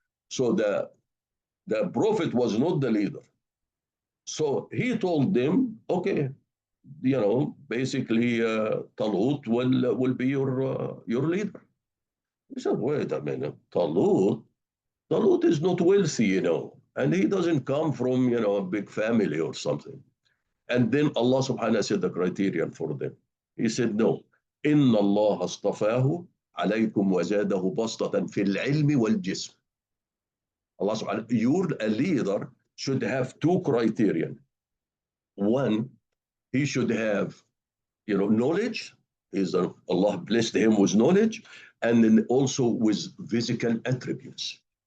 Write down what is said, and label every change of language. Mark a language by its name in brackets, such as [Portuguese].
[English] So the prophet was not the leader. So he told them, okay, basically Talut will be your leader. He said, wait a minute, Talut is not wealthy, and he doesn't come from, a big family or something. And then Allah subhanahu wa ta'ala said the criterion for them. He said, no, [Arabic] إِنَّ اللَّهَ اصْطَفَاهُ عَلَيْكُمْ وَزَادَهُ بَسْطَةً فِي الْعِلْمِ وَالْجِسْمِ. [English] Allah subhanahu wa ta'ala, a leader should have two criterion. One, he should have, knowledge. Allah blessed him with knowledge, and then also with physical attributes.